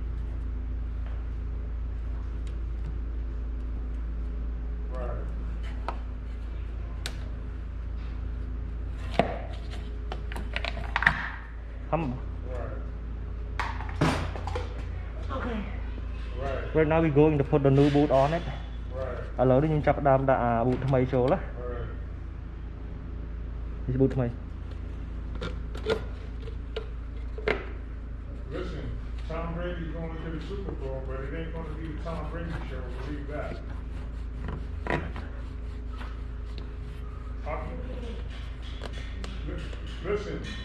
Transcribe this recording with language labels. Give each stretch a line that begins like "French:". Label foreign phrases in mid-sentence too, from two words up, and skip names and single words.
English: Right. Come. Right. Okay. Right. Right now we going to put the new boot on it. Right.
Khmer: ឥឡូវនេះខ្ញុំចាប់ផ្ដើមដាក់ boot ថ្មីចូលណា
English: Right.
Khmer: នេះ boot ថ្មី
English: Listen, Tom Brady's going to the Super Bowl, but it ain't going to be the Tom Brady show. Believe that. Listen.